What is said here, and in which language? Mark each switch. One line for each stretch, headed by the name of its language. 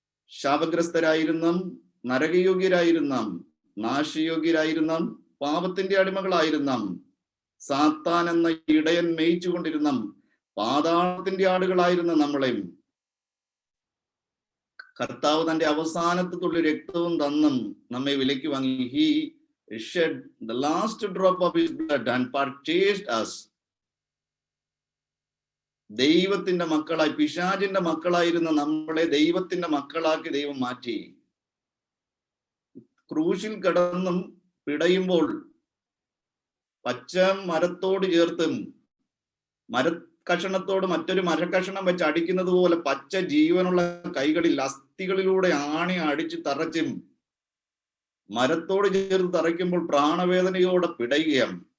Malayalam: ശാപഗ്രസ്തരായിരുന്ന, നരകയോഗ്യരായിരുന്ന, നാശയോഗ്യരായിരുന്ന, പാപത്തിന്റെ അടിമകളായിരുന്ന, സാത്താൻ എന്ന ഇടയൻ മേയിച്ചു കൊണ്ടിരുന്ന പാതാളത്തിന്റെ ആടുകളായിരുന്ന നമ്മളെയും കർത്താവ് തന്റെ അവസാനത്തെ തുള്ളി രക്തവും തന്നും നമ്മെ വിലയ്ക്ക് വാങ്ങി.
English: He shed the last drop of his blood and purchased us.
Malayalam: ദൈവത്തിന്റെ മക്കളായി, പിശാചിന്റെ മക്കളായിരുന്ന നമ്മളെ ദൈവത്തിന്റെ മക്കളാക്കി ദൈവം മാറ്റി. ക്രൂശിൽ കിടന്നും പിടയുമ്പോൾ പച്ച മരത്തോട് ചേർത്തും മരക്കഷണത്തോട് മറ്റൊരു മരക്കഷണം വെച്ച് അടിക്കുന്നത് പോലെ പച്ച ജീവനുള്ള കൈകളിൽ അസ്ഥികളിലൂടെ ആണി അടിച്ച് തറച്ചും മരത്തോട് ചേർത്ത് തറയ്ക്കുമ്പോൾ പ്രാണവേദനയോടെ പിടയുകയാണ്.